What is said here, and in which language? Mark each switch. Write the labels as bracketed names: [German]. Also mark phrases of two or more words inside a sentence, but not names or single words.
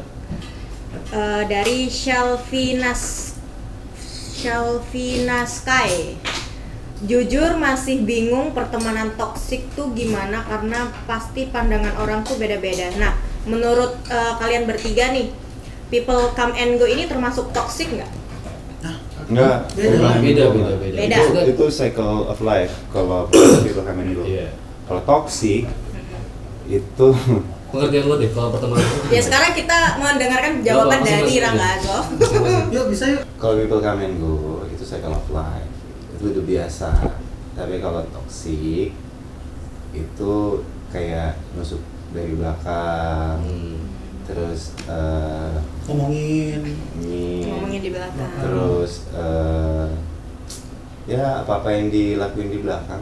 [Indonesian] Dari Shelvina Sky. Jujur masih bingung pertemanan toksik tuh gimana karena pasti pandangan orang tuh beda-beda. Nah, menurut kalian bertiga nih, [English] people come and go [Indonesian] ini termasuk toksik nggak? Enggak. Beda. Beda. Itu [English] cycle of life [Indonesian] kalau [English] people come and go. [Indonesian] Iya. Kalau toxic itu Pengertian lo deh kalau pertemanan itu. Ya sekarang kita mendengarkan jawaban dari masing-masing Rangga aja. Azo. Yuk bisa yuk. kalau [English] people come and go [Indonesian] itu [English] cycle of life. [Indonesian] Itu udah biasa. Tapi kalau toxic itu kayak nusuk dari belakang. Terus Ngomongin. Ngomongin di belakang. Terus ya apa-apa yang dilakuin di belakang.